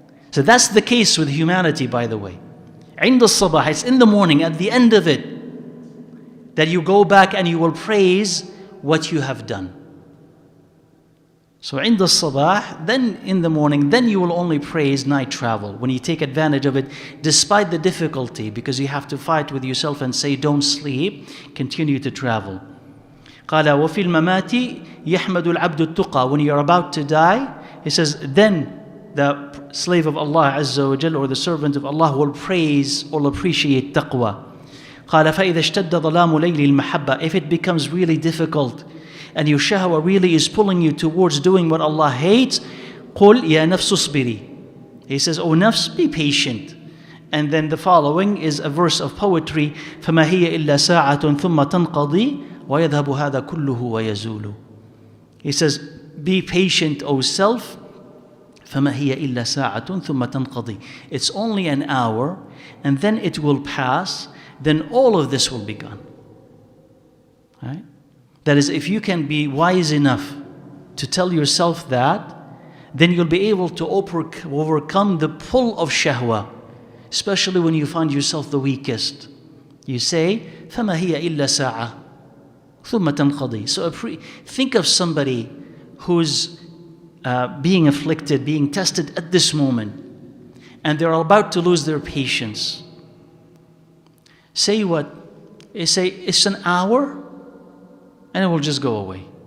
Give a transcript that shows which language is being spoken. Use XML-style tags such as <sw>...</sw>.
<en>So that's the case with humanity, by the way.</en> <ar>عند الصباح,</ar> <en>it's in the morning, at the end of it, that you go back and you will praise what you have done. So</en> <ar>عند الصباح,</ar> <en>then in the morning, then you will only praise night travel, when you take advantage of it, despite the difficulty, because you have to fight with yourself and say, don't sleep, continue to travel.</en> <ar>قال وفي الممات يحمد العبد التقى.</ar> <en>When you're about to die, he says, then the slave of Allah Azza wa Jal, or the servant of Allah, will praise or appreciate taqwa.</en> <ar>قال فإذا اشتد ظلام ليل المحبة.</ar> <en>If it becomes really difficult, and your shahwa really is pulling you towards doing what Allah hates,</en> <ar>قُلْ يَا نَفْسُ اصْبِرِي.</ar> <en>He says, oh nafs, be patient. And then the following is a verse of poetry,</en> <ar>فَمَا هِيَ إِلَّا سَاعَةٌ ثُمَّ تَنْقَضِي وَيَذْهَبُ هَذَا كُلُّهُ وَيَزُولُ.</ar> <en>He says, be patient, O self.</en> <ar>فَمَا هِيَ إِلَّا سَاعَةٌ ثُمَّ تَنْقَضِي.</ar> <en>It's only an hour, and then it will pass, then all of this will be gone. Right? That is, if you can be wise enough to tell yourself that, then you'll be able to overcome the pull of shahwa, especially when you find yourself the weakest. You say,</en> <ar>فَمَا هِيَ إِلَّا سَاعَةٌ ثُمَّ تَنْقَضِي.</ar> <en>So think of somebody who's being afflicted, being tested at this moment, and they're about to lose their patience. Say what? Say, it's an hour, and it will just go away.</en>